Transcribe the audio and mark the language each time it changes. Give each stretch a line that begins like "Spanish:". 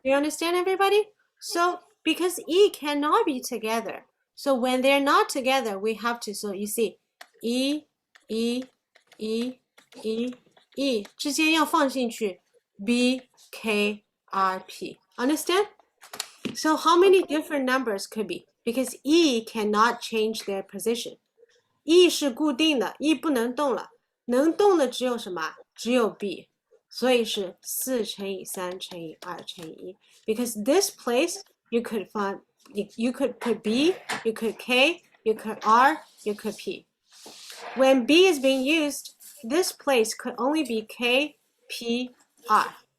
English: You understand, everybody? So because E cannot be together, so when they're not together, we have to, so you see, E, E, E, E, E
Chinese: 之间要放进去
English: B, K, R, P. Understand? So how many different numbers could be? Because E cannot change their position.
Chinese: E 是固定的 ，E 不能动了，能动的只有什么？只有 B， 所以是4乘以3乘以2乘以1。
English: Because this place you could find, you could put B, you could K, you could R, you could P. When B is being used, this place could only be K, P, R.